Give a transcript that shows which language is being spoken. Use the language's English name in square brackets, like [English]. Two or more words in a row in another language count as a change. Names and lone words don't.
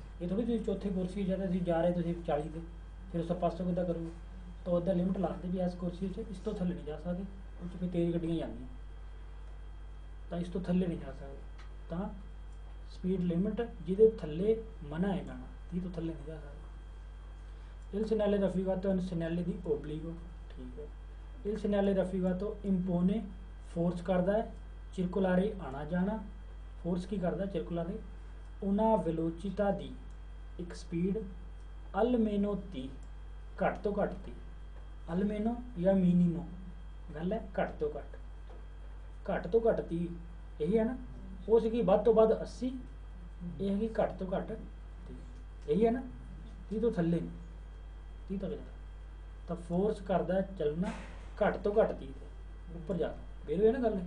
[Punjabi] ਇਹ ਥੋੜੀ ਤੁਸੀਂ ਚੌਥੇ ਕੁਰਸੀ ਜਦ ਤੁਸੀਂ ਜਾ ਰਹੇ ਤੁਸੀਂ 40 ਤੇ, ਫਿਰ ਉਸ ਪਾਸੋਂ ਕਿੱਦਾਂ ਕਰੂਗੇ, ਤਾਂ ਉਹਦਾ ਲਿਮਟ ਲਾਉਂਦੇ ਵੀ ਇਸ ਕੁਰਸੀ 'ਚ ਇਸ ਤੋਂ ਥੱਲੇ ਨਹੀਂ ਜਾ ਸਕਦੇ, ਉਹ 'ਚ ਫਿਰ ਤੇਜ਼ ਗੱਡੀਆਂ ਜਾਂਦੀਆਂ ਤਾਂ ਇਸ ਤੋਂ ਥੱਲੇ ਨਹੀਂ ਜਾ ਸਕਦੇ, ਤਾਂ ਸਪੀਡ ਲਿਮਟ ਜਿਹਦੇ ਥੱਲੇ ਮਨਾ ਹੈ ਜਾਣਾ, 30 ਤੋਂ ਥੱਲੇ ਨਹੀਂ ਜਾ ਸਕਦਾ। [Italian] il segnale raffigurato è un segnale di obbligo, [Punjabi] ਠੀਕ ਹੈ। [Italian] il segnale raffigurato impone, [Punjabi] ਫੋਰਸ ਕਰਦਾ ਹੈ circolare ਆਣਾ ਜਾਣਾ, ਫੋਰਸ ਕੀ ਕਰਦਾ [Italian] circolare una velocità [Punjabi] ਦੀ ਇੱਕ ਸਪੀਡ almeno 30, ਘੱਟ ਤੋਂ ਘੱਟ 30, almeno ਜਾਂ minimo ਗੱਲ ਹੈ ਘੱਟ ਤੋਂ ਘੱਟ, ਘੱਟ ਤੋਂ ਘੱਟ 30 ਇਹੀ ਹੈ ਨਾ, ਉਹ ਸੀਗੀ ਵੱਧ ਤੋਂ ਵੱਧ 80, ਇਹ ਹੈਗੀ ਘੱਟ ਤੋਂ ਘੱਟ 30, ਇਹੀ ਹੈ ਨਾ, 30 ਤੋਂ ਥੱਲੇ ਨਹੀਂ, 30 ਤੱਕ ਜਾਣਾ, ਤਾਂ ਫੋਰਸ ਕਰਦਾ ਚੱਲਣਾ ਘੱਟ ਤੋਂ ਘੱਟ 30 ਤੇ ਉੱਪਰ ਜਾਣਾ, ਫਿਰ ਇਹ ਨਾ ਗੱਲ ਹੈ।